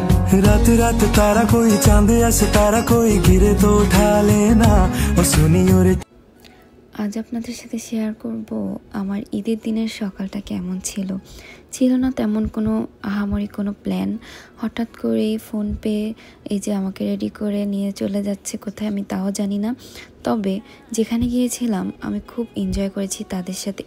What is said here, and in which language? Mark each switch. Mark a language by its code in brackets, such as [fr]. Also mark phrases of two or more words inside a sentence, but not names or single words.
[hi] रात रात तारा कोई चांद ऐसे तारा कोई गिरे तो उठा लेना और सुनियो रे। [bn] আজ আপনাদের সাথে শেয়ার করব আমার ঈদের দিনের সকালটা কেমন ছিল। ছিল না তেমন কোনো আহামরি কোনো প্ল্যান, হঠাৎ করেই ফোন পেয়ে এই যে আমাকে রেডি করে নিয়ে চলে যাচ্ছে কোথায় আমি তাও জানি না। তবে যেখানে গিয়েছিলাম আমি খুব এনজয় করেছি তাদের সাথে।